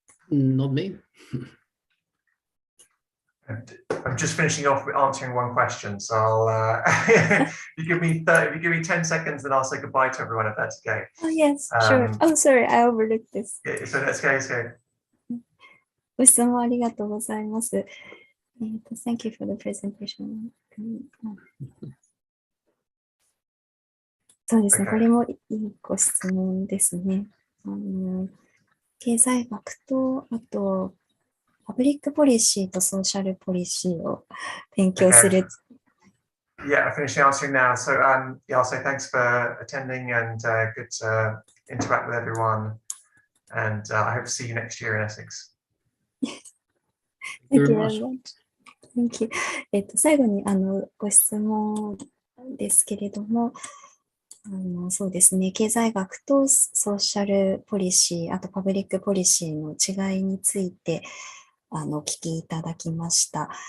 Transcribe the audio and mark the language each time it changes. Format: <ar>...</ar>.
<en>Not me. I'm just finishing off with answering one question, so I'll if you give me 10 seconds, then I'll say goodbye to everyone if that's okay. Oh yes, sure. Oh, sorry, I overlooked this. Yeah, so that's okay, it's okay.</en> <ja>ご質問ありがとうございます。</ja> <en>Thank you for the presentation.</en> <ja>そうですね、これもいいご質問ですね。経済学と、あと、パブリックポリシーとソーシャルポリシーを勉強する。</ja> <en>Yeah, I'm finishing answering now. So, yeah, I'll say thanks for attending and good to interact with everyone. And I hope to see you next year in Essex. Thank you very much. Thank you.</en> <ja>最後にご質問ですけれども、そうですね、経済学とソーシャルポリシー、あとパブリックポリシーの違いについてお聞きいただきました。</ja>